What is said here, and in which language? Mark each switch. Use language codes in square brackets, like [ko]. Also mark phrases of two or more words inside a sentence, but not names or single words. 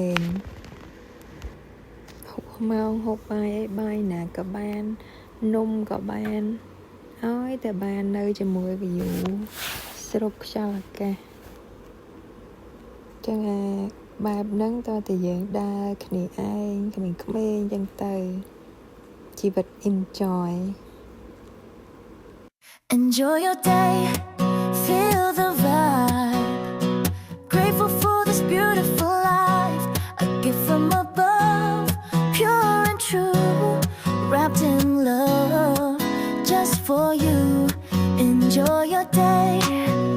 [km] ហូបម៉ោងហូបបាយអីបាយណាក៏បាននំក៏បានឲ្យតែបាននៅជាមួយ view ស្រូបខ្យល់អាកាសចឹងបែបហ្នឹងតើតែយើងដើរគ្នាឯងក្មេងចឹងទៅជីវិត enjoy [en] your day feel the vibe grateful for this beautiful life a gift from above pure and true wrapped in love just for you enjoy your day